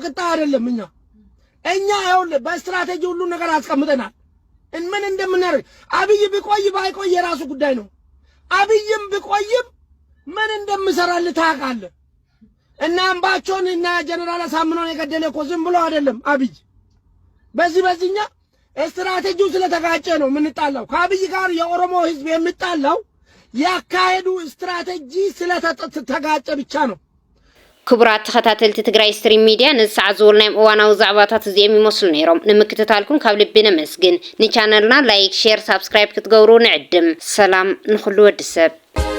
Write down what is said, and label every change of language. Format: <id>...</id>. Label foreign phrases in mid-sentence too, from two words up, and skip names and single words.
<am>ቅጣ አይደለም። እኛ ይኸውልህ በስትራቴጂ ሁሉ ነገር አስቀምጠናል። ምን እንደምናደርግ አብይ ቢቆይ ባይቆይ የራሱ ጉዳይ ነው። አብይም ቢቆይም ምን እንደምሰራልህ ታውቃለህ። እና አምባቸውን እና ጀነራል አሳምነውን የገደለ እኮ ዝም ብሎ አይደለም አብይ። በዚህኛ ስትራቴጂው ስለተጋጨ ነው የምንጣላው። ከአብይ ጋር የኦሮሞ ህዝብ የሚጣላው ያካሄዱ ስትራቴጂ ስለተጋጨ ብቻ ነው።</am> <ti>ክቡራት ተኸታተልቲ ትግራይ ስትሪም ሚድያ ንሰዓት ዝውልናዮም እዋናዊ ዛዕባታት እዚኦም ይመስሉ ነይሮም። ንምክትታልኩም ካብ ልቢ ነመስግን። ንቻነልና</ti> <en>like, share, subscribe</en> <ti>ክትገብሩ ንዕድም። ሰላም ንኹሉ ወዲ ሰብ።</ti>